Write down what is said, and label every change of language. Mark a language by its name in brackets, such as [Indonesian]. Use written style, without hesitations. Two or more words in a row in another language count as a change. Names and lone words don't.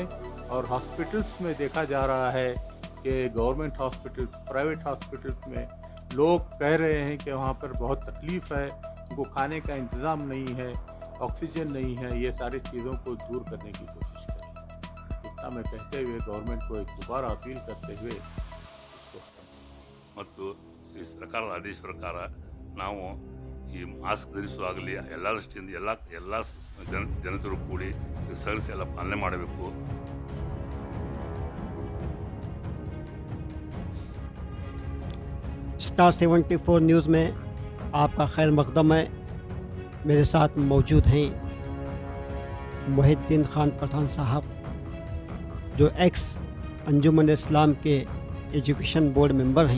[Hindi] और हॉस्पिटल्स में देखा जा रहा है कि [English] government hospitals, private hospitals [Hindi] में लोग कह रहे हैं कि वहाँ पर बहुत तकलीफ़ है, उनको खाने का इंतज़ाम नहीं है, ऑक्सीजन नहीं है. ये सारी चीज़ों को दूर करने की कोशिश करें. इतना मैं कहते हुए गवर्नमेंट को एक दोबारा अपील करते हुए इसको [Kannada] ಮತ್ತು ಈ ಸರ್ಕಾರದ ಆದೇಶ ಪ್ರಕಾರ ನಾವು ಈ ಮಾಸ್ಕ್ ಧರಿಸುವಾಗಲಿ ಎಲ್ಲ ದೃಷ್ಟಿಯಿಂದ ಎಲ್ಲ ಜನತೆಯರು ಕೂಡಿ ಸಹಕರಿಸಿ ಎಲ್ಲ ಪಾಲನೆ ಮಾಡಬೇಕು. [Hindi] स्टार 74 न्यूज़ में आपका खैर मकदम है. मेरे साथ मौजूद हैं मोहिद्दीन खान पठान साहब, जो एक्स अंजुमन इस्लाम के [English] education board member [Hindi] हैं.